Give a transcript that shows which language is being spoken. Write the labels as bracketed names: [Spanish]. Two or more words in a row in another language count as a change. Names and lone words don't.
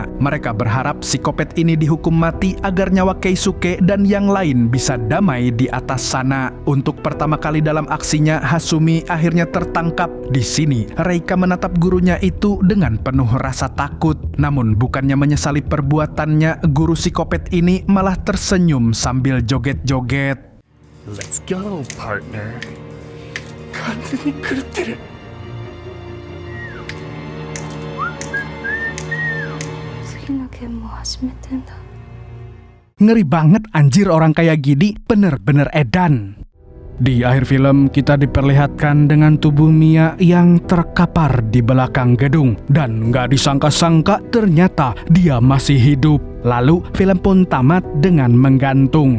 [Indonesian] Mereka berharap psikopat ini dihukum mati agar nyawa Keisuke dan yang lain bisa damai di atas sana. Untuk pertama kali dalam aksinya, Hasumi akhirnya tertangkap. Di sini, Reika menatap gurunya itu dengan penuh rasa takut. Namun, bukannya menyesali perbuatannya, guru psikopat ini malah tersenyum sambil joget-joget. [English] Let's go, partner. [Japanese] 完全に狂ってる。次のゲームを始めてんだ。 [Indonesian] Ngeri banget anjir, orang kayak gini bener-bener edan. Di akhir film, kita diperlihatkan dengan tubuh Mia yang terkapar di belakang gedung. Dan nggak disangka-sangka ternyata dia masih hidup. Lalu film pun tamat dengan menggantung.